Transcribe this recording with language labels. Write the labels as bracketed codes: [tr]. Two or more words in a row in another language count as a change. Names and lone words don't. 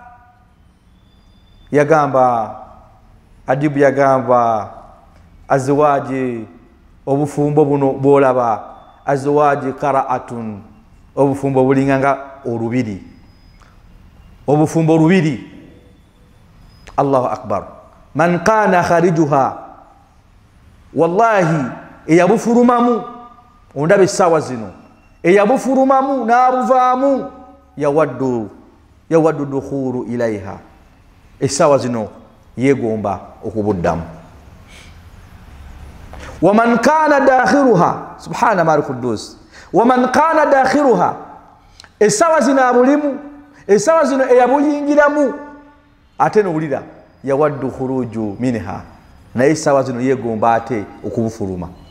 [lg] yagamba Adibu yagamba azwaji obufumbo buno bwolaba azwaji qaraatun obufumbo bulinganga olubiri obufumbo lubiri [ar] الله أكبر من كان خارجها والله [lg] eyabufurumamu ondabe sawa zino eyabufurumamu n'abuvaamu [ar] يود الدخول إليها [lg] esawa zino yegomba okubuddamu [ar] ومن كان داخلها سبحان الملك القدوس ومن كان داخلها [lg] esawa zino abulimu esawa zino eyabuyingiramu ate nowulira [ar] يود الخروج منها [lg] naye esawa zino yegomba ate okubufuluma